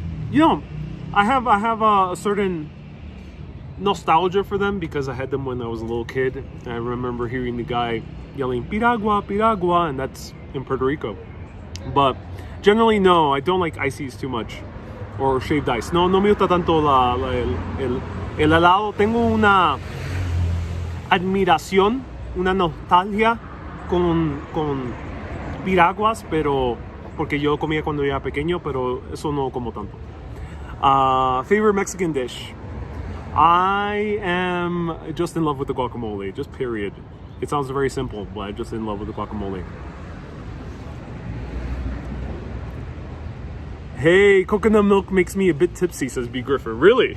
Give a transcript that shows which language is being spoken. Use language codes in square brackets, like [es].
[en] You know, I have a certain nostalgia for them because I had them when I was a little kid. And I remember hearing the guy yelling "Piragua, Piragua," and that's in Puerto Rico. But generally, no, I don't like ices too much or shaved ice. [es] No me gusta tanto el helado. Tengo una admiración, una nostalgia con piraguas, pero porque yo comía cuando era pequeño, pero eso no como tanto. [en] Favorite Mexican dish? I am just in love with the guacamole, just period. It sounds very simple, but I'm just in love with the guacamole. Hey, coconut milk makes me a bit tipsy, says B. Griffin. Really?